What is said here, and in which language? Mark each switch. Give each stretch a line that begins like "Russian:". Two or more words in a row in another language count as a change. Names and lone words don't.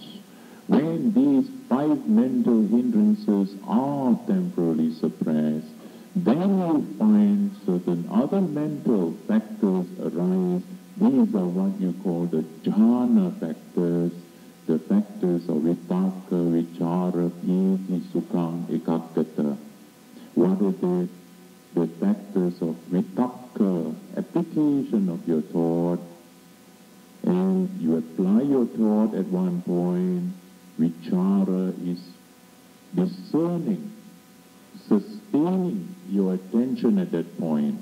English: When these 5 mental hindrances are temporarily suppressed, then you find certain other mental factors arise. These are what you call the jhana factors, the factors of
Pali: vitaka, vichara, piti, sukha, ekaggata.
English: What are they? The factors of vitaka, application of your thought, and you have apply your thought at one point, vichara is discerning, sustaining your attention at that point.